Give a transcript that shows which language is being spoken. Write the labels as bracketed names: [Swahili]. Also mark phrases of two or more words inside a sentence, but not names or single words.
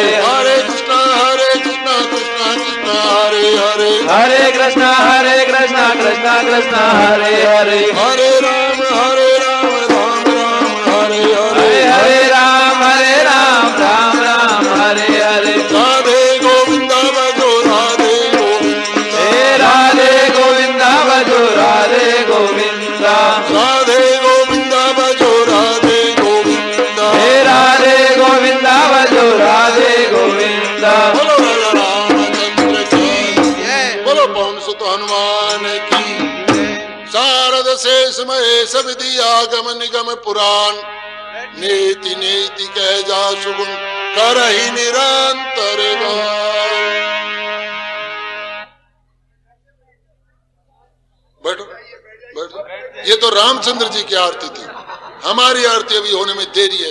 [Hindi] हरे कृष्णा कृष्णा कृष्णा हरे हरे कृष्णा कृष्णा कृष्णा हरे हरे हरे राम राम राम हरे हरे हरे राम राम हरे हरे राधे गोविंदा बजो राधे गोविंदा राधे गोविंदा बजो राधे गोविंदा राधे गोविंदा बजो राधे गोविंदा राधे गोविंदा बजो राधे गोविंदा बोलो राजा रामचंद्र की बोलो पवन सुत हनुमान की शारद शेष महेश विधि आगम निगम पुराण नीति नीति कह जा सुगुण कर ही निरंतर बैठो बैठो। ये तो रामचंद्र जी की आरती थी, हमारी आरती अभी होने में देरी है।